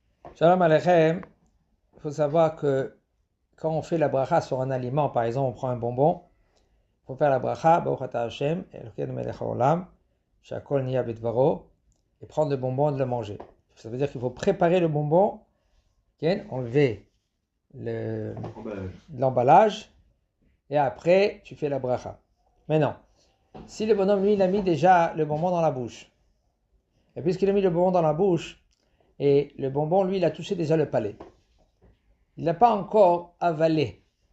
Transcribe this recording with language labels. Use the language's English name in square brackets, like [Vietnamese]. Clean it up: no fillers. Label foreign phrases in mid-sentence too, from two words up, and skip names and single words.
[Hebrew] שלום עליכם, [French] il faut savoir que quand on fait la bracha sur un aliment, par exemple on prend un bonbon, il faut faire la bracha, [Hebrew] ברוך אתה השם אלוקינו מלך העולם שהכל נהיה בדברו, [French] et prendre le bonbon et de le manger. Ça veut dire qu'il faut préparer le bonbon, enlever l'emballage, et après tu fais la bracha. Maintenant, si le bonhomme lui il a mis déjà le bonbon dans la bouche, et puisqu'il a mis le bonbon dans la bouche, et le bonbon lui il a touché déjà le palais, il n'a pas encore avalé.